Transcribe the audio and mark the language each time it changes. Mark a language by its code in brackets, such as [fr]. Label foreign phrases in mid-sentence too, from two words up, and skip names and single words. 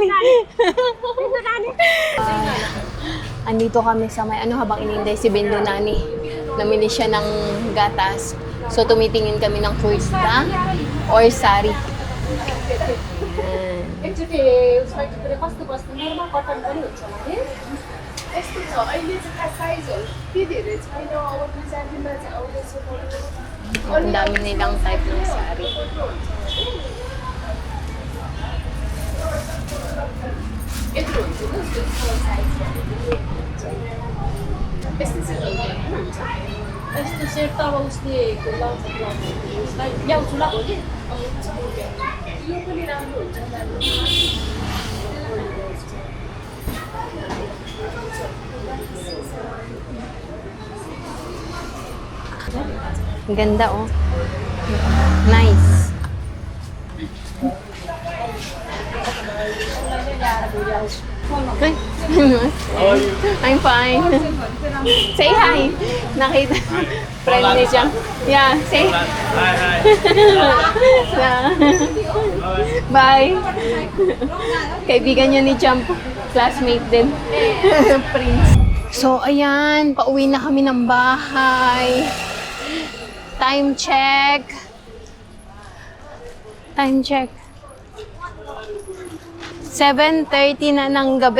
[tl] Bindo Nani. Andito kami sa may ano habang inintay si Bindo Nani. Namili siya ng gatas. So tumitingin kami ng kurta or sari. Ayan. [ne] त्यो सर्ट पनि कस्तो कस्तो नर्मल कटन पनि हुन्छ भने यस्तो छ अहिले चाहिँ साइजहरू के धेरै छैन अब डिजाइनमा चाहिँ आउँदैछ [tl] Ang dami nilang type ng saree. [ne] यत्रो हुन्छ नि यस्तो साइजहरू यस्तो चाहिँ हुन्छ यस्तो सेट त अब उसले लाउँछ उसलाई ल्याउँछु ल भोलि यो पनि राम्रो हुन्छ [tl] Ganda oh. [en] Nice. Ay, I'm fine. Say hi. [tl] Nakita. Friend ni Jam. [en] Yeah, say. Bye. [tl] Kaibigan niya ni Jam. Classmate din. Prince. So, ayan. Pauwi na kami ng bahay. [en] Time check. Time check. [tl] 7:30 na ng gabi.